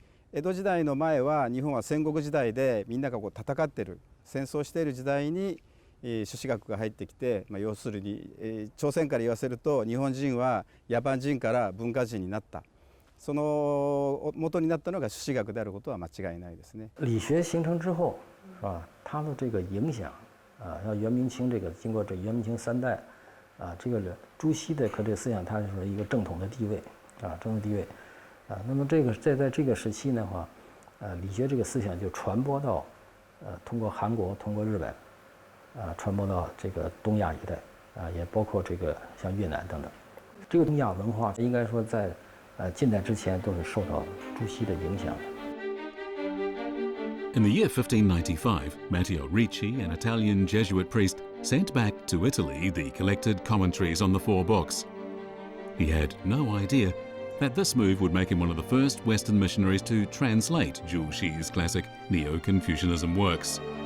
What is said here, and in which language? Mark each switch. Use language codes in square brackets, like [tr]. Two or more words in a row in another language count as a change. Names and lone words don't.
[ja] 江戸時代の前は日本は戦国時代でみんながこう戦ってる、戦争している時代に朱子学が入ってきて、要するに、朝鮮から言わせると日本人は野蛮人から文化人になった。その元になったのが朱子学であることは間違いないですね。 [zh] 理学形成之后，是吧？它的这个影响，像元明清这个经过这元明清3代，这个朱熹的这个思想，它是一个正统的地位，正统地位，那么这个在这个时期的话，理学这个思想就传播到，通过韩国，通过日本，传播到这个东亚一带，也包括这个像越南等等，这个东亚文化应该说在。近代之前都是受到朱熹的影响的。 [en] In the year 1595, Matteo Ricci, an Italian Jesuit priest, sent back to Italy the collected commentaries on the 4 books. He had no idea that this move would make him one of the first Western missionaries to translate Zhu Xi's classic Neo-Confucianism works.